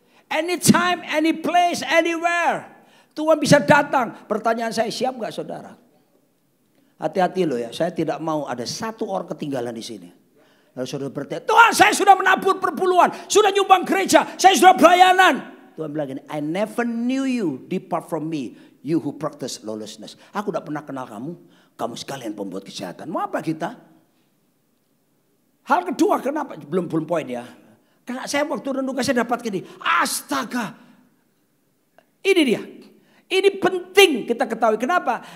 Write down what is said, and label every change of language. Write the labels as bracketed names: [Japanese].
[English] Anytime, any place, anywhere. [Indonesian] Tuhan bisa datang. Pertanyaan saya, siap gak saudara? Hati-hati loh ya, saya tidak mau ada satu orang ketinggalan di sini. Lalu saudara bertanya, Tuhan saya sudah menabur perpuluhan, sudah nyumbang gereja, saya sudah pelayanan. Tuhan bilang gini, [English] I never knew you, depart from me, you who practice lawlessness. [Indonesian] Aku tidak pernah kenal kamu, kamu sekalian pembuat kejahatan. Mau apa kita? Hal kedua, kenapa? Belum poin ya. Karena saya waktu renungkan saya dapat gini. Astaga. Ini dia. Ini penting kita ketahui. Kenapa?